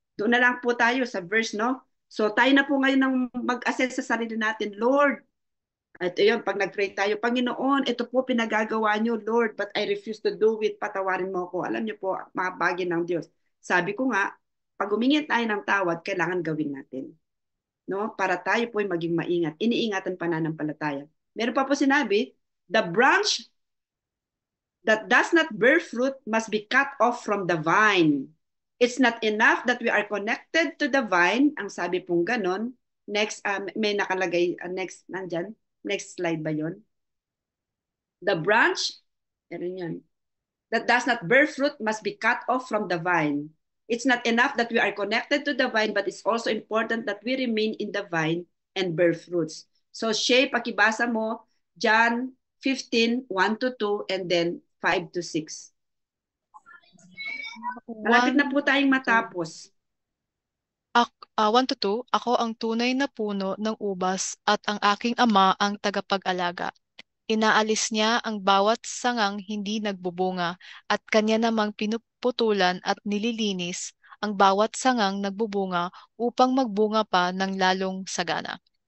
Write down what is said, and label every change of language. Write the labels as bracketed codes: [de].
[tl] Doon na lang po tayo sa verse, no? So tayo na po ngayon ng mag-assess sa sarili natin, Lord, at yun, pag nag-pray tayo, Panginoon, ito po pinagagawa nyo, Lord, [en] but I refuse to do it, [tl] patawarin mo ako. Alam nyo po, mga bagay ng Diyos. Sabi ko nga, pag humingi tayo ng tawad, kailangan gawin natin. No? Para tayo po ay maging maingat. Iniingatan pananampalataya. Meron pa po sinabi, [en] the branch that does not bear fruit must be cut off from the vine. It's not enough that we are connected to the vine. [tl] Ang sabi pong ganon. Next, may nakalagay, next, nandyan. Next slide ba yon? The branch, meron yan. [en] that does not bear fruit must be cut off from the vine. It's not enough that we are connected to the vine, but it's also important that we remain in the vine and bear fruits. [tl] So, Shay, pakibasa mo, John 15, 1 to 2, and then 5 to 6. Malapit na po tayong matapos. 1 to 2, ako ang tunay na puno ng ubas at ang aking ama ang tagapag-alaga. Inaalis niya ang bawat sangang hindi nagbubunga at kanya namang pinuputulan at nililinis ang bawat sangang nagbubunga upang magbunga pa ng lalong sagana.